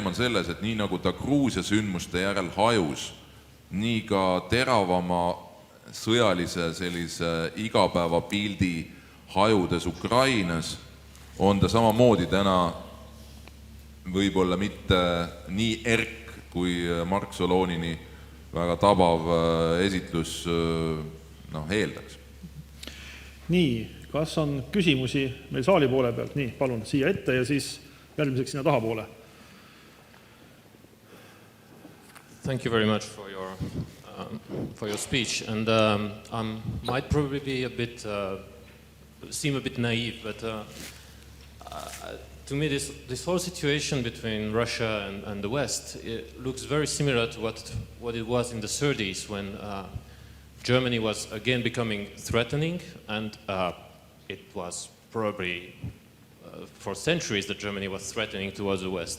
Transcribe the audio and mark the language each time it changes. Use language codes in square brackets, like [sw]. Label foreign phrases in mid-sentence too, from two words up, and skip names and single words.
[et] on selles, et nii nagu ta Gruusia sündmuste järel hajus, nii ka teravama sõjalise sellise igapäevapildi hajudes Ukrainas on ta samamoodi täna võib-olla mitte nii erk, kui Mark Solonini väga tabav esitlus eeldaks. Nii, kas on küsimusi meil saali poole pealt? Nii, palun siia ette ja siis järgmiseks sinna taha poole. [en] Thank you very much for your speech, and might probably be a bit seem a bit naive, but to me this whole situation between Russia and the West, it looks very similar to what it was in the 30s when Germany was again becoming threatening, and it was probably for centuries that Germany was threatening towards the West.